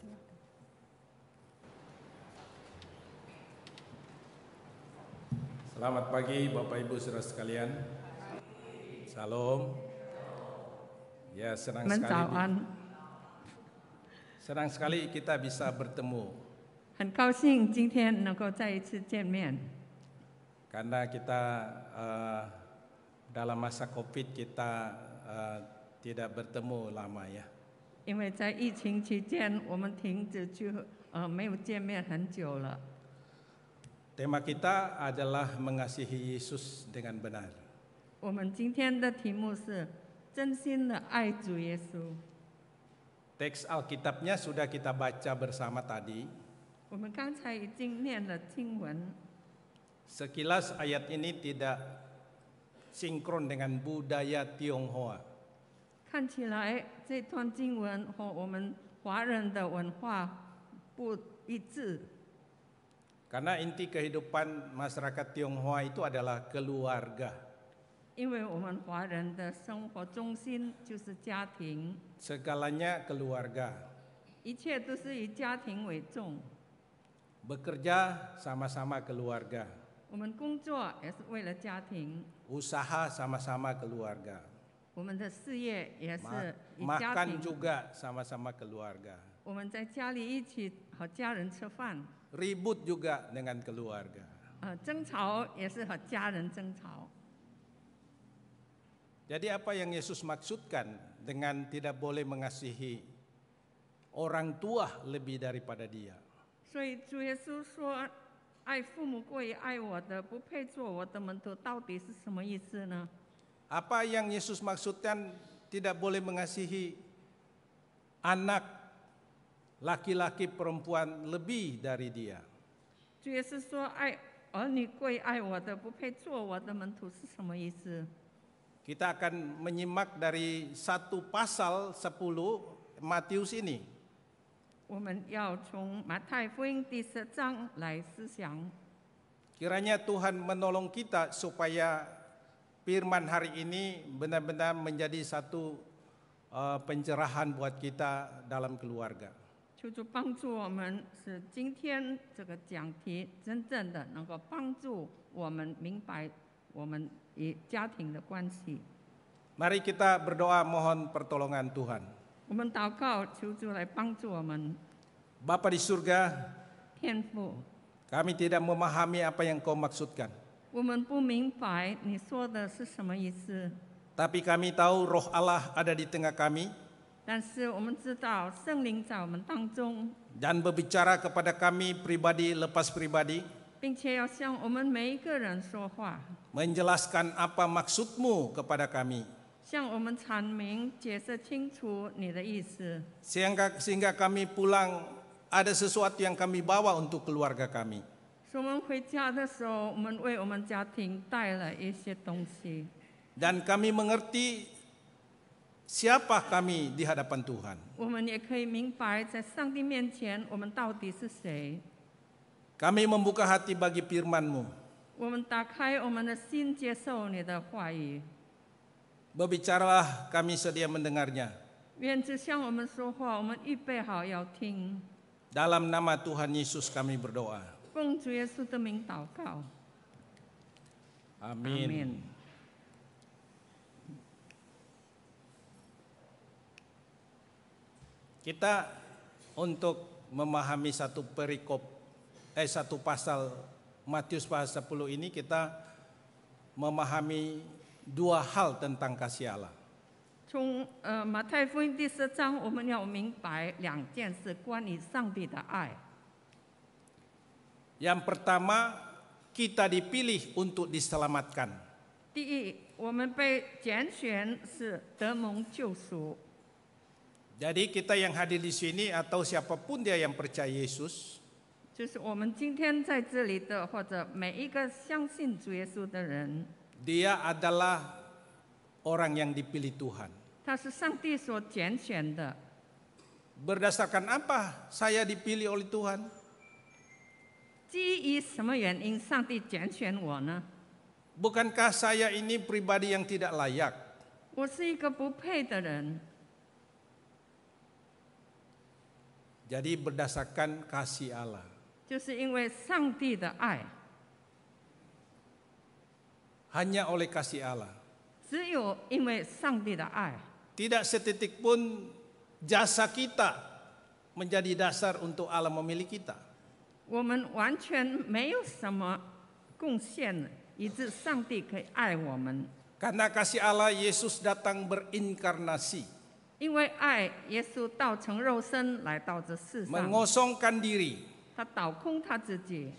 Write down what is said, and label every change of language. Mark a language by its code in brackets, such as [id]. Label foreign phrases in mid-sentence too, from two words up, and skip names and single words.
[id] Selamat pagi Bapak Ibu Saudara sekalian. Salam. Ya, senang sekali kita bisa bertemu. [zh] 很高兴今天能够再一次见面。 [id] Karena kita dalam masa Covid kita tidak bertemu lama ya. [zh] 因为在疫情期间，我们停止没有见面很久了。 [id] Tema kita adalah mengasihi Yesus dengan benar. [zh] 我们今天的题目是真心的爱主耶稣。 [id] Teks Alkitabnya sudah kita baca bersama tadi. [zh] 我们刚才已经念了经文， [id] Sekilas ayat ini tidak sinkron dengan budaya Tionghoa. [zh] 看起来这段经文和我们华人的文化不一致。 [id] Karena inti kehidupan masyarakat Tionghoa itu adalah keluarga. [zh] 因为我们华人的生活中心就是家庭， [id] Segalanya keluarga. [zh] 一切都是以家庭为重。 [id] Bekerja sama-sama keluarga. [zh] 我们工作也是为了家庭， [id] Usaha sama-sama keluarga. [zh] 我们的事业也是以家 [id] Makan [zh] 庭。 [id] juga sama-sama keluarga. [zh] 我们在家里一起和家人吃饭， [id] Ribut juga dengan keluarga. [zh] 争吵也是和家人争吵。 [id] Jadi apa yang Yesus maksudkan dengan tidak boleh mengasihi orang tua lebih daripada dia? [zh] 所以主耶稣说：“爱父母过于爱我的，不配做我的门徒。” 到底是什么意思呢？ [id] Apa yang Yesus maksudkan tidak boleh mengasihi anak laki-laki perempuan lebih dari dia? [zh] 主耶稣说：“爱儿女过于爱我的，不配做我的门徒。” 是什么意思？ [id] Kita akan menyimak dari 1 pasal 10 Matius ini. [zh] 我们要从马太福音第10章来思想。 [id] Kiranya Tuhan menolong kita supaya firman hari ini benar-benar menjadi satu pencerahan buat kita dalam keluarga. [zh] 求主帮助我们，使今天这个讲题真正的能够帮助我们明白我们与家庭的关系。 [id] Mari kita berdoa mohon pertolongan Tuhan. [zh] 我们祷告，求主来帮助我们。 [id] Bapa di surga, [zh] 天父， [id] kami tidak memahami apa yang Kau maksudkan. [zh] 我们不明白你说的是什么意思， [id] Tapi kami tahu roh Allah ada di tengah kami [zh] 但是我们知道圣灵在我们当中， [id] dan berbicara kepada kami pribadi lepas pribadi, [zh] 并且要向我们每一个人说话， [id] menjelaskan apa maksud-Mu kepada kami. [zh] 向我们阐明、解释清楚你的意思， [id] Sehingga kami pulang ada sesuatu yang kami bawa untuk keluarga kami. [zh] 所以我们回家的时候，我们为我们家庭带了一些东西， [id] Dan kami mengerti siapa kami di hadapan Tuhan. [zh] 我们也可以明白在上帝面前我们到底是谁。 [id] Kami membuka hati bagi firman-Mu. [zh] 我们打开我们的心，接受你的话语。 [id] Berbicaralah, kami sedia mendengarnya. [zh] 愿主向我们说话，我们预备好要听。 [id] Dalam nama Tuhan Yesus kami berdoa. [zh] 奉主耶稣的名祷告， [id] Amin. Kita untuk memahami satu pasal Matius pasal 10 ini kita memahami dua hal tentang kasih Allah. [zh] 从马太福音第10章，我们要明白2件事关于上帝的爱。 [id] Yang pertama, kita dipilih untuk diselamatkan. [zh] 第一，我们被拣选是得蒙救赎。 [id] Jadi kita yang hadir di sini atau siapapun dia yang percaya Yesus, [zh] 就是我们今天在这里的，或者每一个相信主耶稣的人， [id] dia adalah orang yang dipilih Tuhan. [zh] 他是上帝所拣选的。 [id] Berdasarkan apa saya dipilih oleh Tuhan? [zh] 基于什么原因上帝拣选我呢？ [id] Bukankah saya ini pribadi yang tidak layak? [zh] 我是一个不配的人。 [id] Jadi berdasarkan kasih Allah. [zh] 就是因为上帝的爱， [id] Hanya oleh kasih Allah. [zh] 只有因为上帝的爱， [id] Tidak setitik pun jasa kita menjadi dasar untuk Allah memilih kita. [zh] 我们完全没有什么贡献，以致上帝可以爱我们。 [id] Karena kasih Allah, Yesus datang berinkarnasi, [zh] 因为爱，耶稣道成肉身来到这世上， [id] mengosongkan diri, [zh] 他倒空他自己，